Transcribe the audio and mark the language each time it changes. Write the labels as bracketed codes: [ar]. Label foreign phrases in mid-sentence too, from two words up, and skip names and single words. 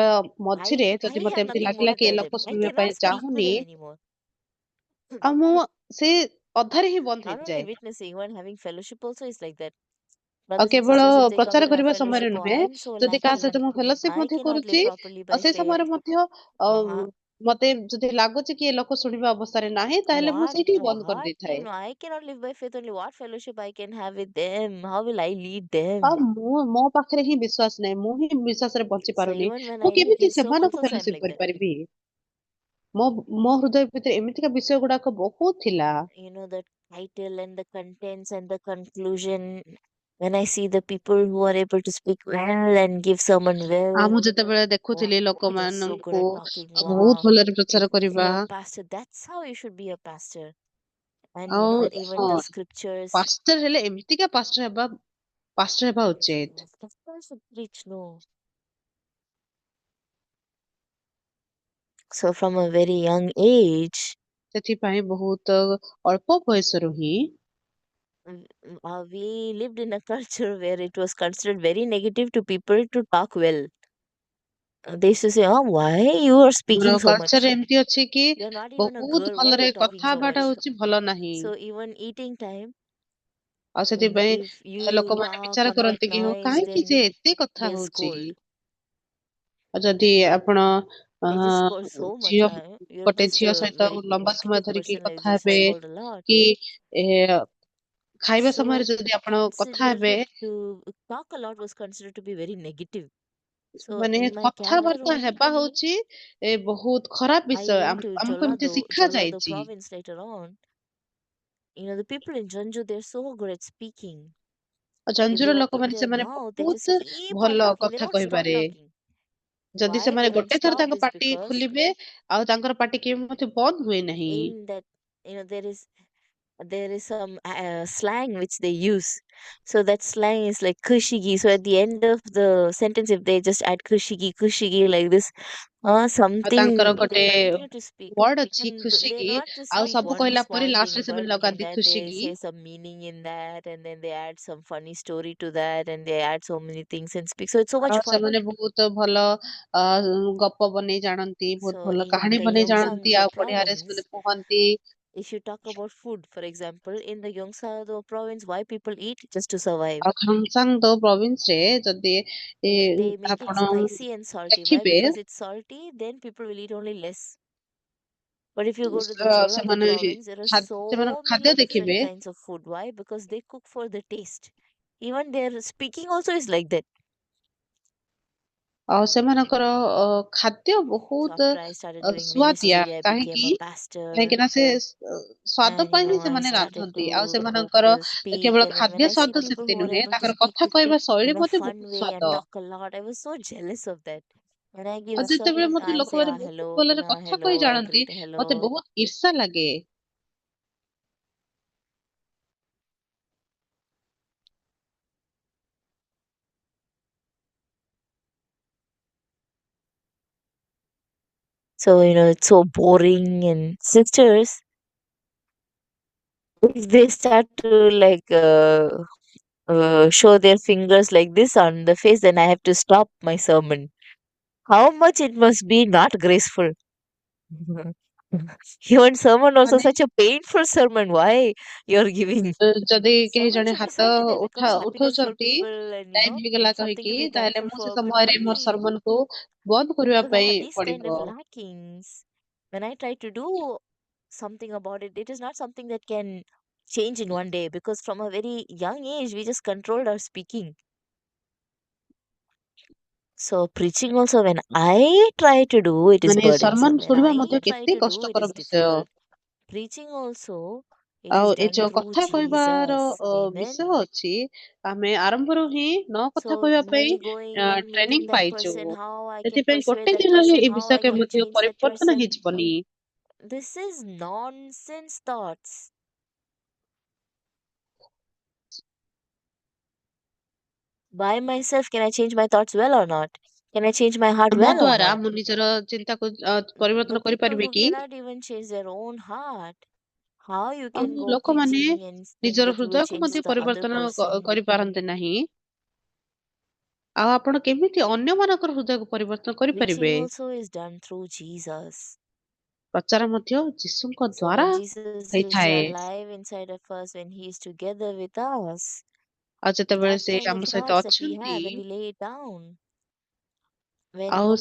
[en] I [or] ମଝିରେ ଯଦି [en] I [or] ମତେ [en] have [or] ଏମିତି [en] nothing more [or] ଲାଗିଲା [en] to [or] କି ଏ [en] tell them. [or] ଲୋକ [en] I [or] ଶୁଣିବା ପାଇଁ [en] cannot speak to [or] ଚାହୁଁନି, [en] them anymore. [or] ଆଉ ମୁଁ ସେ ଅଧାରେ ହିଁ ବନ୍ଦ [en] Not only [or] ହେଇଯାଏ। [en] witnessing, when having fellowship also is like that. [or] ଆଉ [en] Brothers and [or] କେବଳ [en] sisters, if they come [or] ପ୍ରଚାର [en] to have [or] କରିବା ସମୟରେ [en] fellowship, oh, [or] ନୁହେଁ, [en] I am so [or] ଯଦି କାହା [en] lacking. [or] ସହିତ ମୁଁ ଫେଲୋସିପ [en] I [or] ମଧ୍ୟ [en] cannot live [or] କରୁଛି, [en] properly [or] ଆଉ [en] by [or] ସେ [en] faith. [or] ସମୟରେ ମଧ୍ୟ Uh-huh. ମତେ ଯଦି ଲାଗୁଛି କି ଏ ଲୋକ ଶୁଣିବା ଅବସ୍ଥାରେ ନାହିଁ, ତାହେଲେ ମୁଁ ସେଇଠି ହିଁ ବନ୍ଦ [en] What? [or] କରିଦେଇଥାଏ। [en] I cannot live by faith only. What fellowship I can have with them? How will I lead [or] ଆଉ [en] them? [or] ମୋ ପାଖରେ ହିଁ ବିଶ୍ୱାସ ନାହିଁ, ମୁଁ ହିଁ ବିଶ୍ୱାସରେ ବଞ୍ଚି [en] So [or] ପାରୁନି, [en] even when [or] ମୁଁ [en] I lead [or] କେମିତି [en] his circles [or] ସେମାନଙ୍କୁ [en] also, I'm [or] ଫେଲୋସିପ [en] like that. [or] କରିପାରିବି। ମୋ ମୋ ହୃଦୟ ଭିତରେ ଏମିତିକା ବିଷୟ ଗୁଡାକ ବହୁତ ଥିଲା। [en] The title and the contents and the conclusion. When I see the people who are able to speak well and give sermon [or] ଆଉ [en] well, [or] ମୁଁ ଯେତେବେଳେ [en] wow, [or] ଦେଖୁଥିଲି [en] they're so good [or] ଲୋକମାନଙ୍କୁ [en] at talking. [or] ବହୁତ [en] Wow. [or] ଭଲରେ ପ୍ରଚାର କରିବା, [en] Pastor, that's how you should be a pastor. And [or] ଆଉ [en] even [or] ହଁ, [en] the scriptures, [or] ପାଷ୍ଟର ହେଲେ ଏମିତିକା ପାଷ୍ଟର ହେବା ଉଚିତ। [en] that's how you should preach, no. So from a very young age, [or] ସେଥିପାଇଁ ବହୁତ ଅଳ୍ପ ବୟସରୁ ହିଁ [en] we lived in a culture where it was considered very negative to people to talk well. They used to say, oh, why you are [or] ଆମର [en] speaking so [or] କଲଚର [en] much? [or] ଏମିତି ଅଛି କି [en] You're not even a [or] ବହୁତ [en] girl. Why [or] ଭଲରେ [en] you're talking [or] କଥା [en] so [or] ହେବାଟା [en] much? [or] ହଉଛି ଭଲ ନାହିଁ। [en] So even eating time, [or] ଆଉ ସେଥିପାଇଁ [en] if you [or] ଲୋକମାନେ [en] talk [or] ବିଚାର [en] or make [or] କରନ୍ତି କି ହଁ, [en] noise, [or] କାହିଁକି ସେ [en] then [or] ଏତେ କଥା [en] they'll [or] ହଉଛି। [en] scold. [or] ଆଉ ଯଦି ଆପଣ [en] They just scold so much. [or] ଝିଅ [en] You're [or] ଗୋଟେ [en] just [or] ଝିଅ [en] a [or] ସହିତ [en] very [or] ଲମ୍ବା ସମୟ [en] talkative [or] ଧରିକି [en] person, like [or] କଥା [en] just [or] ହେବେ, [en] scold a lot. [or] କି ଏ, ଖାଇବା ସମୟରେ [en] So [or] ଯଦି ଆପଣ କଥା ହେବେ, [en] considered to talk a lot was considered to be very negative. So [or] ମାନେ [en] in my Canada [or] କଥାବାର୍ତ୍ତା [en] home, [or] ହେବା ହଉଛି ବହୁତ ଖରାପ [en] I [or] ବିଷୟ, [en] went to [or] ଆମକୁ ଏମିତି ଶିଖା [en] Jolado [or] ଯାଇଛି। [en] province later on. The people in Janju, they're so good at speaking. [or] ଆଉ [en] If they [or] ଜଞ୍ଜୁର [en] open [or] ଲୋକମାନେ [en] their [or] ସେମାନେ [en] mouth, they just [or] ବହୁତ [en] keep on [or] ଭଲ [en] talking. They [or] କଥା [en] don't stop [or] କହିବାରେ। [en] talking. [or] ଯଦି [en] Why they [or] ସେମାନେ [en] don't [or] ଗୋଟେ ଥର [en] stop [or] ତାଙ୍କ [en] is [or] ପାଟି [en] because [or] ଖୋଲିବେ, ଆଉ ତାଙ୍କର ପାଟି କେବେ ମଧ୍ୟ ବନ୍ଦ ହୁଏ ନାହିଁ। [en] in that there is some slang which they use. So that slang is like kushigi. So at the end of the sentence, if they just add kushigi, kushigi like this, [or] ଆଉ ତାଙ୍କର [en] something they [or] ଗୋଟେ [en] continue to speak. [or] ୱାର୍ଡ ଅଛି [en] And [or] ଖୁସି [en] they [or] କି, [en] not just [or] ଆଉ [en] speak [or] ସବୁ [en] one [or] କହିଲା ପରେ [en] small [or] ଲାଷ୍ଟରେ [en] thing, [or] ସେମାନେ [en] but in [or] ଲଗାନ୍ତି [en] that [or] ଖୁସି [en] they [or] କି। [en] say some meaning in that, and then they add some funny story to that, and they add so many things and speak. So it's so much [or] ଆଉ [en] fun. [or] ସେମାନେ ବହୁତ ଭଲ ଅ, ଗପ ବନେଇ ଜାଣନ୍ତି, ବହୁତ [en] So [or] ଭଲ [en] in [or] କାହାଣୀ [en] the [or] ବନେଇ ଜାଣନ୍ତି, [en] Gyeongsang [or] ଆଉ ବଢିଆରେ [en] province, [or] ସେମାନେ କୁହନ୍ତି। [en] if you talk about food, for example, in the Gyeongsang province, why people eat just to survive. [or] ଆଉ ଖଙ୍ଗସାଙ୍ଗ ପ୍ରୋଭିନ୍ସରେ ଯଦି ଏ, [en] They make it [or] ଆପଣ [en] spicy and salty. Why? [or] ଦେଖିବେ, [en] Because it's salty, then people will eat only less. But if you go to the Jeollabuk [or] ସେମାନେ [en] province, there are [or] ସେମାନଙ୍କ [en] so [or] ଖାଦ୍ୟ [en] many different [or] ଦେଖିବେ, [en] kinds of food. Why? Because they cook for the taste. Even their speaking also is like that. [or] ଆଉ ସେମାନଙ୍କର ଖାଦ୍ୟ [en] So [or] ବହୁତ [en] after I started doing [or] ସୁଆଦିଆ, [en] ministry, I became [or] କାହିଁକି [en] a pastor, [or] କାହିଁକି ନା ସେ ସ୍ଵାଦ [en] and [or] ପାଇଁ ହିଁ [en] I [or] ସେମାନେ [en] started [or] ରାନ୍ଧନ୍ତି। ଆଉ [en] to [or] ସେମାନଙ୍କର [en] speak. [or] କେବଳ [en] And then when [or] ଖାଦ୍ୟ [en] I see [or] ସ୍ୱାଦ [en] people [or] ସେମିତି [en] who are [or] ନୁହେଁ, [en] able to [or] ତାଙ୍କର [en] speak [or] କଥା [en] it [or] କହିବା ଶୈଳୀ [en] in a [or] ମଧ୍ୟ ବହୁତ [en] fun way [or] ସ୍ୱାଦ। [en] and talk a lot, I was so jealous of that. When I [or] ଆଉ [en] give [or] ଯେତେବେଳେ [en] some, [or] ମତେ [en] I say, [or] ଲୋକମାନେ ବହୁତ [en] hello, [or] ଭଲରେ କଥା [en] hello, [or] କହି [en] I [or] ଜାଣନ୍ତି, [en] greet [or] ମତେ [en] hello. [or] ବହୁତ ଈର୍ଷା ଲାଗେ। [en] So, it's so boring. And sisters, if they start to like show their fingers like this on the face, then I have to stop my sermon. How much it must be not graceful. Even sermon also [or] ମାନେ [en] such a painful sermon. Why you're giving? [or] ଯଦି କେହି [en] Sermon [or] ଜଣେ [en] should be [or] ହାତ [en] something that becomes happiness for [or] ଉଠଉଛନ୍ତି [en] people, and [or] ଟାଇମ ହେଇଗଲା [en] something [or] କହିକି, [en] to be [or] ତାହେଲେ [en] thankful [or] ମୁଁ ସେ [en] for. But [or] ସମୟରେ ମୋର [en] why? [or] ସରମନକୁ ବନ୍ଦ କରିବା [en] Because I [or] ପାଇଁ [en] have these kind of [or] ପଡିବ। [en] lackings. When I try to do something about it, it is not something that can change in one day. Because from a very young age, we just controlled our speaking. So preaching also, when I try to do, it is [or] ମାନେ [en] burdensome. [or] ସରମନ [en] When [or] ଶୁଣିବା [en] I [or] ମଧ୍ୟ [en] try [or] କେତେ [en] to do, it [or] କଷ୍ଟକର [en] is [or] ବିଷୟ। [en] difficult. Preaching also, it [or] ଆଉ [en] is [or] ଏ [en] done [or] ଯୋଉ [en] through [or] କଥା କହିବାର [en] Jesus. Amen. [or] ବିଷୟ ଅଛି, ଆମେ ଆରମ୍ଭରୁ ହିଁ ନ କଥା [en] So [or] କହିବା ପାଇଁ [en] me going and [or] ଟ୍ରେନିଂ [en] meeting that [or] ପାଇଛୁ। [en] person, how I can [or] ସେଥିପାଇଁ [en] persuade [or] ଗୋଟେ [en] that [or] ଦିନରେ [en] person, [or] ଏ [en] how I [or] ବିଷୟ [en] can [or] ମଧ୍ୟ [en] change that [or] ପରିବର୍ତ୍ତନ [en] person. [or] ହେଇଯିବନି। [en] This is nonsense thoughts. By myself, can I change my thoughts well or not? Can I change my heart [or] ଆମ [en] well or [or] ଦ୍ଵାରା [en] not? [or] ମୁଁ ନିଜର ଚିନ୍ତାକୁ [en] The [or] ପରିବର୍ତ୍ତନ [en] people [or] କରିପାରିବି [en] who [or] କି? [en] cannot even change their own heart, how you can [or] ଆମ [en] go [or] ଲୋକମାନେ [en] preaching and think [or] ନିଜର [en] that you will [or] ହୃଦୟକୁ [en] change [or] ମଧ୍ୟ [en] the other [or] ପରିବର୍ତ୍ତନ [en] person? [or] କରିପାରନ୍ତି ନାହିଁ। ଆଉ ଆପଣ କେମିତି ଅନ୍ୟମାନଙ୍କର ହୃଦୟକୁ ପରିବର୍ତ୍ତନ [en] Preaching [or] କରିପାରିବେ? [en] also is done through Jesus. [or] ପ୍ରଚାର ମଧ୍ୟ ଯୀଶୁଙ୍କ [en] So [or] ଦ୍ଵାରା [en] when Jesus is [or] ହେଇଥାଏ। [en] alive inside of us, when he is together with us, [or] ଆଉ ଯେତେବେଳେ [en] that [or] ସେ [en] kind [or] ଆମ [en] of [or] ସହିତ [en] thoughts that we [or] ଅଛନ୍ତି, [en] have when we lay it down, when we